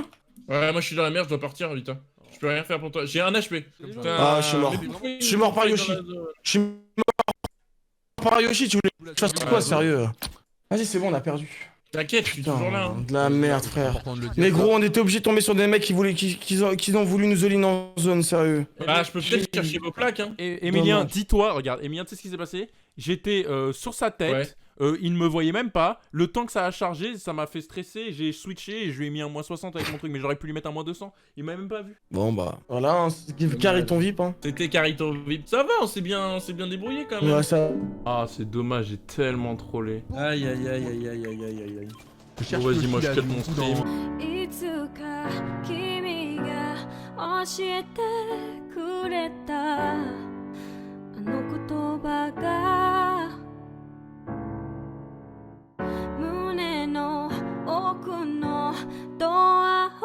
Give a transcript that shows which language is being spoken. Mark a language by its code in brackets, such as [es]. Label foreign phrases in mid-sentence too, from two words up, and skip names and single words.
[fr] Ouais, moi je suis dans la merde, je dois partir, vite. Je peux rien faire pour toi. J'ai un HP. Putain, Ah, je suis mort. mais pourquoi il Je suis mort par fight Yoshi. dans la zone? Je suis mort par Yoshi, tu voulais que je fasse quoi, sérieux? Vas-y, c'est bon, on a perdu. T'inquiète, je suis Putain, toujours là. Hein. de la merde, frère. Important de le dire. Mais gros, on était obligé de tomber sur des mecs qui ont voulu nous all-in en zone, sérieux. Bah, je peux peut-être chercher vos plaques, hein. Et Emilien, Dommage. dis-toi, regarde, Emilien, tu sais ce qui s'est passé? J'étais sur sa tête, Ouais. il ne me voyait même pas. Le temps que ça a chargé, ça m'a fait stresser. J'ai switché et je lui ai mis un moins 60 avec mon truc, mais j'aurais pu lui mettre un moins 200. Il m'a même pas vu. Bon, bah. Voilà, hein, carry ton VIP, hein. C'était Carito VIP. Ça va, on s'est bien débrouillé quand même. Ouais, ça. Ah, c'est dommage, j'ai tellement trollé. Aïe aïe aïe aïe aïe aïe aïe aïe. Je cherche Bon, vas-y, Yoshi, moi, je là, cut du mon coup, dans- stream. [ja] いつか君が教えてくれたあの言葉が胸の奥のドア